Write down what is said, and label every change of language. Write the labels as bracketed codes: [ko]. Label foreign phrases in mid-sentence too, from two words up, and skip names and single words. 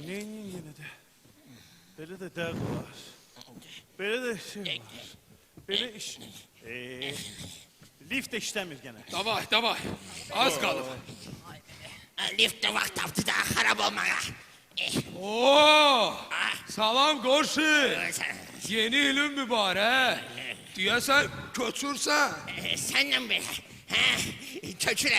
[tr] Neyin yine de? Böyle de dert var. Böyle de şey var. Böyle iş... Lift de işlemir gene. [az] Davay. Az qalıb. Lift'te vaxt tapdı da xarab olmağa. Oo! Salam qonşu. Yeni ilin mübarək. Deyəsən köçürsən. Sənlə belə. Köçürəm.